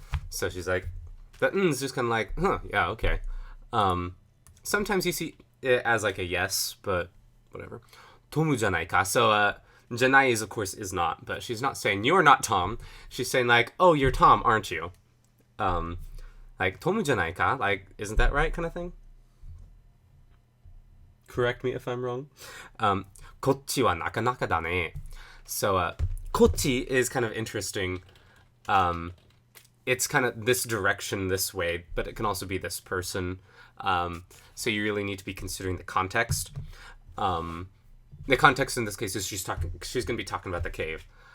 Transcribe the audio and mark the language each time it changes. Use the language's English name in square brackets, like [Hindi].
[English] So she's like, the is just kind of like, huh, yeah, okay. Sometimes you see it as like a yes, but whatever. [Japanese] Tomu じゃないか? [English] So, janai is, of course, is not, but she's not saying, you're not Tom. She's saying like, oh, you're Tom, aren't you? [Japanese] Like, tomu じゃないか? [English] Like, isn't that right, kind of thing? Correct me if I'm wrong. [Japanese] こっちはなかなかだね. [English] So, こっち is kind of interesting. It's kind of this direction, this way, but it can also be this person. So you really need to be considering the context. The context in this case is she's going to be talking about the cave.